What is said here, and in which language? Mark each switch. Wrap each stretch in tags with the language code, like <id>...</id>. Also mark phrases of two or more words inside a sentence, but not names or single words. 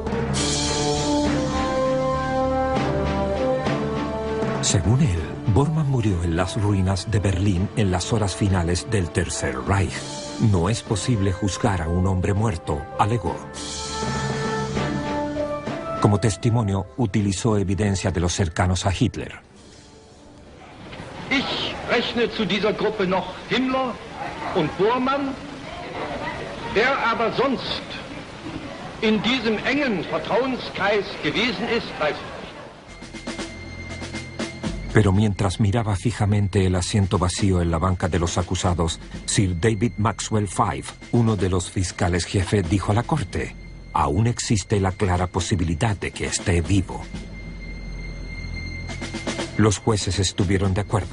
<es>Según él, Bormann murió en las ruinas de Berlín en las horas finales del Tercer Reich. No es posible juzgar a un hombre muerto, alegó. Como testimonio, utilizó evidencia de los cercanos a Hitler.</es> <de>Ich rechne zu dieser Gruppe noch Himmler und Bormann. Wer aber sonst in diesem engen Vertrauenskreis gewesen ist, weiß ich.</de> <es>Pero mientras miraba fijamente el asiento vacío en la banca de los acusados, Sir David Maxwell Fyfe, uno de los fiscales jefe, dijo a la corte: aún existe la clara posibilidad de que esté vivo. Los jueces estuvieron de acuerdo.</es>